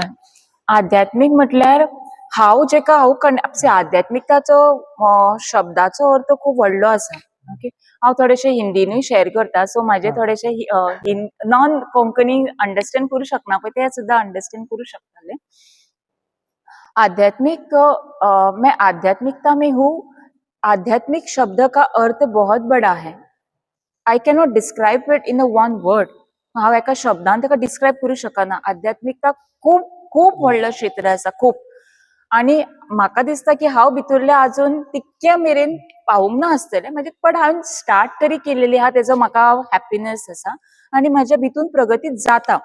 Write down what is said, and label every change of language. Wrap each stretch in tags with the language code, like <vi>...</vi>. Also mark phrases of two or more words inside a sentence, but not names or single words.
<kok>आध्यात्मिक म्हटल्यार हांव जेका आध्यात्मिकताचो शब्दाचो अर्थ खूप व्हडलो आसा. ओके, हांव थोडेशे हिंदीनूय शेअर करता, सो माझे थोडेशे नॉन कोंकणी अंडरस्टँड करू शकना पळय ते सुद्दां अंडरस्टँड करू शकतले.</kok> <hi>मैं आध्यात्मिकता में हूँ. आध्यात्मिक शब्द का अर्थ बहुत बड़ा है.</hi> <en>I cannot describe it in a one word.</en> <kok>हांव एका शब्दान ताका डिस्क्राईब करू शकना. आध्यात्मिकता खूप खूप व्हडलो क्षेत्र आसा, खूप. आणि म्हाका दिसता की हांव भितरले अजून तितक्या मेरेन पावूंक ना आसतलें, म्हणजे पण हांवें स्टार्ट तरी केलेली आहा, तेजो म्हाका हॅपीनेस आसा आणि म्हाज्या भितून प्रगती जाता.</kok>